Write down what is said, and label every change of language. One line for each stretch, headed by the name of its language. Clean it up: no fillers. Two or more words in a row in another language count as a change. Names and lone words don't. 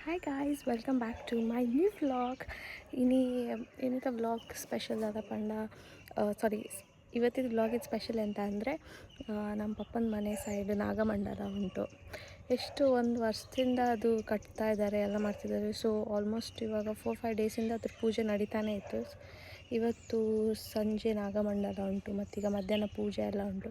English: Hi guys, welcome back to my new vlog.
Tulu: ಇನ್ನಿತ ವ್ಲಾಗ್ ಸ್ಪೆಷಲ್ ಅದ ಪಂಡ
Kannada: ಇವತ್ತಿನ ವ್ಲಾಗಿನ ಸ್ಪೆಷಲ್ ಎಂತ ಅಂದರೆ ನಮ್ಮ ಪಪ್ಪನ ಮನೆ ಸೈಡ್ ನಾಗಮಂಡಲ ಉಂಟು. ಎಷ್ಟು ಒಂದು ವರ್ಷದಿಂದ ಅದು ಕಟ್ತಾ ಇದ್ದಾರೆ, ಎಲ್ಲ ಮಾಡ್ತಿದ್ದಾರೆ.
English: so almost
Kannada: ಇವಾಗ 4-5 ಡೇಸಿಂದ ಅದ್ರ ಪೂಜೆ ನಡೀತಾನೆ ಇತ್ತು. ಇವತ್ತು ಸಂಜೆ ನಾಗಮಂಡಲ ಉಂಟು, ಮತ್ತೀಗ ಮಧ್ಯಾಹ್ನ ಪೂಜೆ ಎಲ್ಲ ಉಂಟು.